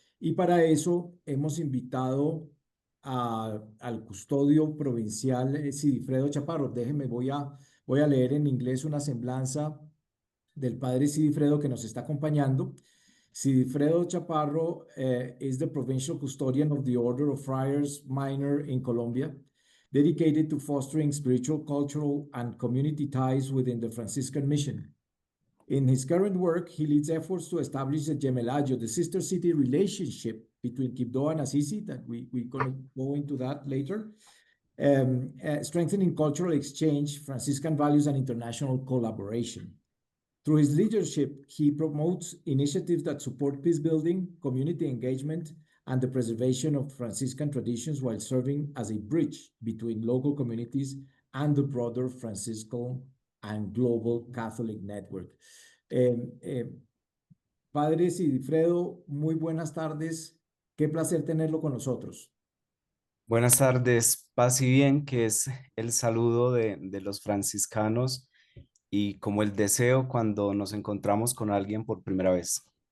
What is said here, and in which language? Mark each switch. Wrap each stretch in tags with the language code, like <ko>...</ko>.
<es>Y para eso hemos invitado al custodio provincial Sigifredo Chaparro. Déjenme, voy a leer en inglés una semblanza del padre Sigifredo que nos está acompañando.</es> <en>Sigifredo Chaparro is the provincial custodian of the Order of Friars Minor in Colombia, dedicated to fostering spiritual, cultural, and community ties within the Franciscan mission. In his current work, he leads efforts to establish the Gemelaggio, the sister city relationship between Quibdó and Assisi, that we're going to go into that later, strengthening cultural exchange, Franciscan values, and international collaboration. Through his leadership, he promotes initiatives that support peace building, community engagement, and the preservation of Franciscan traditions while serving as a bridge between local communities and the broader Franciscan and global Catholic network.</en> <es>Eh, eh, Padre Sigifredo, muy buenas tardes. Qué placer tenerlo con nosotros. Buenas tardes, paz y bien, que es el saludo de los franciscanos y como el deseo cuando nos encontramos con alguien por primera vez.</es>